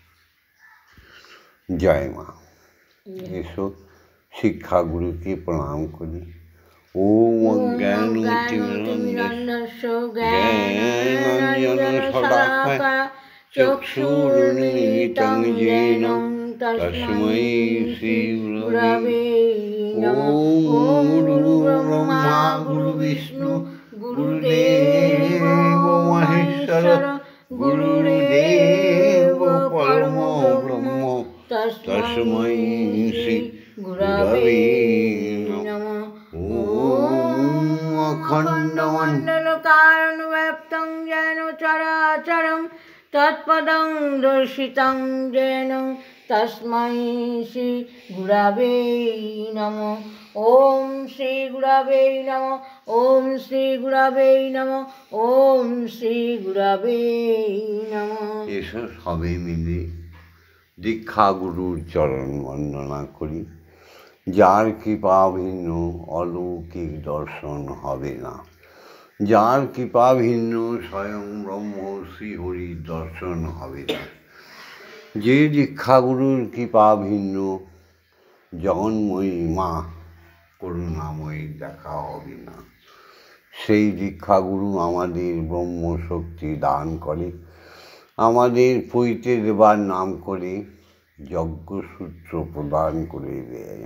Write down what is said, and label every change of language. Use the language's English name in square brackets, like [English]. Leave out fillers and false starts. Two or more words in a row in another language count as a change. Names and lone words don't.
[Bangla] জয় মা। এসো শিক্ষাগুরুকে প্রণাম করি। [Sanskrit] ওম অজ্ঞানতিমিরন্ধস্য জ্ঞানাঞ্জনশলাকয়া চক্ষুरुन्मीलितं येन তস্मै শ্রীগুরবে নমঃ। ওম গুরুর্ব্রহ্মা গুরুর্বিষ্ণু গুরুদেব মহেশ্বর, গুরুদেব পরমো ব্রহ্ম, তস্मै শ্রী গুরবে নমঃ। ওম অখণ্ডমণ্ডলকারণं ব্যাপ্तं येन চরাচরं তৎপদং দর্শিतं येन তস্मै শ্রী গুরবে নমঃ। ওম শ্রী গুরবে নমঃ। ওম শ্রী গুরবে নমঃ। ওম শ্রী গুরবে নমঃ। [Bangla] এসো সবে মিলে দীক্ষা গুরুর চরণ বন্দনা করি। যার কৃপা ভিন্ন অলৌকিক দর্শন হবে না, যার কৃপা ভিন্ন স্বয়ং ব্রহ্ম শ্রীহরির দর্শন হবে না, যে দীক্ষাগুরুর কৃপা ভিন্ন জগন্ময়ী মা করুণাময়ী দেখা হবে না, সেই দীক্ষাগুরু আমাদের ব্রহ্মশক্তি দান করে, আমাদের পৈতে দেবার নাম করে যজ্ঞসূত্র প্রদান করে দেয়।